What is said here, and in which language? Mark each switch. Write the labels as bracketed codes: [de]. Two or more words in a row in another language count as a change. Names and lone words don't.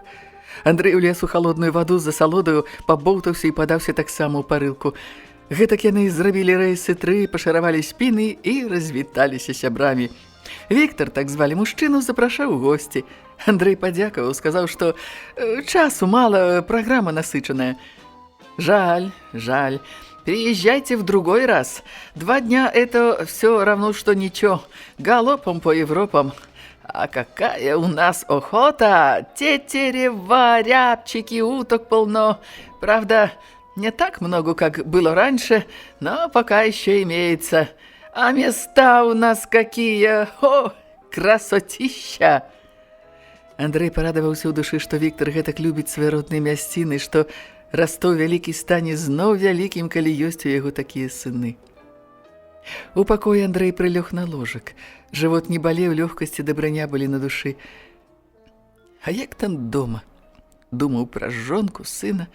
[be] Андрэй улез у халодную ваду з асалодаю, пабоўтаўся і падаўся таксама ў парылку. Гэтак яны зрабілі рэйсы 3, пашаравалі спіны і развіталіся сябрамі. Віктар, так звалі мужчыну, запрашаў у госці. Андрэй падзякаваў, сказаў, што часу мала, праграма насычаная. [ru] «Жаль, жаль. Приезжайте в другой раз. 2 дня – это все равно, что ничего. Галопом по Европам. А какая у нас охота! Тетерева, рябчики, уток полно. Правда, не так много, как было раньше, но пока еще имеется. А места у нас какие! О, красотища!» [be] Андрэй парадаваўся ў душы, што Віктар гэтак любіць свае родныя мясціны, што Растов вялікі стане зноў вялікім, калі ёсць у яго такія сыны. У пакоі Андрэй прылёг на ложак. Жывот не балеў, лёгкасці дабраня былі на душы. А як там дома? Думаў пра жонку, сына.